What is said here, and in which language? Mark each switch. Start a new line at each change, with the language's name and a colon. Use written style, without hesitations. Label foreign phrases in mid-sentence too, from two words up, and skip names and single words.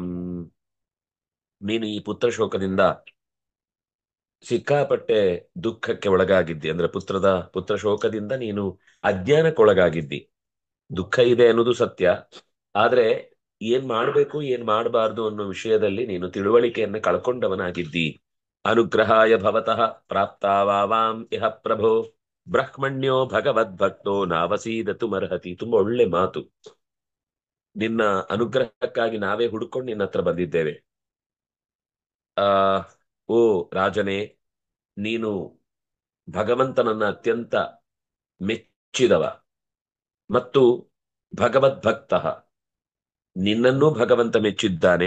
Kannada: ನೀನು ಈ ಪುತ್ರ ಶೋಕದಿಂದ ಸಿಕ್ಕಾಪಟ್ಟೆ ದುಃಖಕ್ಕೆ ಒಳಗಾಗಿದ್ದಿ. ಅಂದ್ರೆ ಪುತ್ರ ಶೋಕದಿಂದ ನೀನು ಅಜ್ಞಾನಕ್ಕೊಳಗಾಗಿದ್ದಿ. ದುಃಖ ಇದೆ ಅನ್ನೋದು ಸತ್ಯ, ಆದ್ರೆ ಏನ್ ಮಾಡ್ಬೇಕು ಏನ್ ಮಾಡಬಾರ್ದು ಅನ್ನೋ ವಿಷಯದಲ್ಲಿ ನೀನು ತಿಳುವಳಿಕೆಯನ್ನು ಕಳ್ಕೊಂಡವನಾಗಿದ್ದಿ.
Sanskrit: ಅನುಗ್ರಹಾಯ ಭವತಃ ಪ್ರಾಪ್ತಾವಾಂ ಇಹ ಪ್ರಭೋ ಬ್ರಹ್ಮಣ್ಯೋ ಭಗವದ್ಭಕ್ತೋ ನಾವಸೀದತು ಮರ್ಹತಿ.
Kannada: ತುಂಬಾ ಒಳ್ಳೆ ಮಾತು. ನಿನ್ನ ಅನುಗ್ರಹಕ್ಕಾಗಿ ನಾವೇ ಹುಡುಕೊಂಡು ನಿನ್ನ ಹತ್ರ ಬಂದಿದ್ದೇವೆ. ಆ ಓ ರಾಜನೇ, ನೀನು ಭಗವಂತನನ್ನ ಅತ್ಯಂತ ಮೆಚ್ಚಿದವ ಮತ್ತು ಭಗವದ್ಭಕ್ತ, ನಿನ್ನನ್ನೂ ಭಗವಂತ ಮೆಚ್ಚಿದ್ದಾನೆ.